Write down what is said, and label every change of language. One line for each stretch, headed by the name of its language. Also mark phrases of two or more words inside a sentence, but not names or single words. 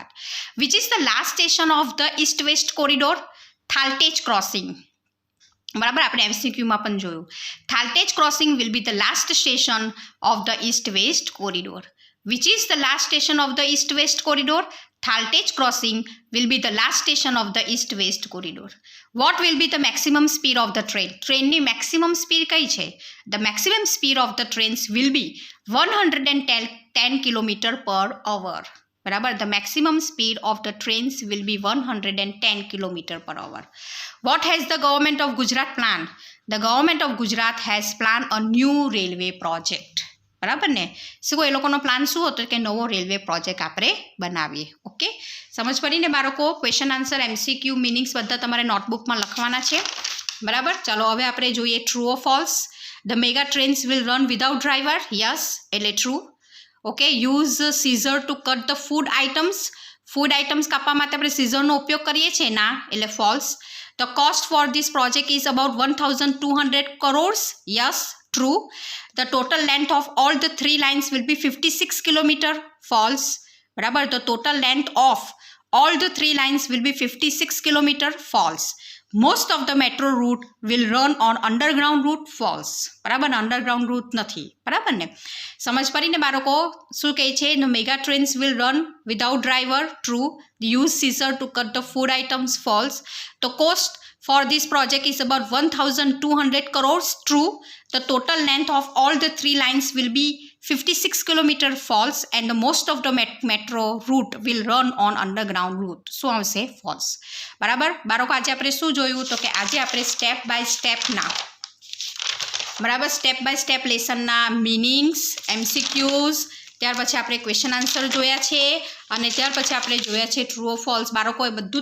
English: Which is the last station of the east west corridor?
Gujarati: થાલટેજ ક્રોસિંગ. બરાબર, આપણે MCQમાં પણ જોયું.
English: થાલટેજ ક્રોસિંગ will be the last station of the east west corridor. Which is the last station of the east west corridor? થાલટેજ ક્રોસિંગ will be the last station of the east west corridor. What will be the maximum speed of the train?
Gujarati: ટ્રેનની મેક્સિમમ સ્પીડ કઈ છે?
English: The maximum speed of the trains will be 110 km/h. બરાબર, the maximum speed of the trains will be 110 km/h. What has the government of Gujarat planned? The government of Gujarat has planned a new railway project.
Gujarati: બરાબર ને? શું એ લોકોનો પ્લાન શું હતો? કે નવો રેલવે પ્રોજેક્ટ આપણે બનાવીએ. ઓકે, સમજ પડીને બાળકો?
English: question answer,
Gujarati: MCQ, મિનિંગ્સ બધા તમારે નોટબુકમાં લખવાના છે. બરાબર, ચાલો હવે આપણે જોઈએ
English: true or false. the mega trains will run without driver? યસ, એટલે ટ્રુ. Okay, use scissor to cut the food items? food items
Gujarati: કાપવા માટે આપણે સીઝરનો ઉપયોગ કરીએ છીએ? ના, એટલે
English: ફોલ્સ. The cost for this project is about 1,200 crores? યસ, true. The total length of all the 3 lines will be 56 km? False. બરાબર, the total length of all the 3 lines will be 56 km? False. Most of the metro route will run on underground route? False.
Gujarati: બરાબર,
English: underground route
Gujarati: નથી. બરાબર ને? સમજ પડીને બાળકો? શું કહે છે?
English: The mega trains will run without driver? True. Use scissor to cut the food items? False. The cost for this project is about 1,200 crores? True. The total length of all the 3 lines will be 56 kilometre false and most of the metro route will run on underground route.
Gujarati: શું આવશે?
English: ફોલ્સ. બરાબર.
Gujarati: બાળકો આજે આપણે શું જોયું? તો કે આજે આપણે
English: step by step step by step lesson
Gujarati: મિનિંગ્સ, MCQs, ત્યાર પછી આપણે
English: question answer
Gujarati: જોયા છે અને ત્યાર પછી આપણે જોયા છે
English: true or false.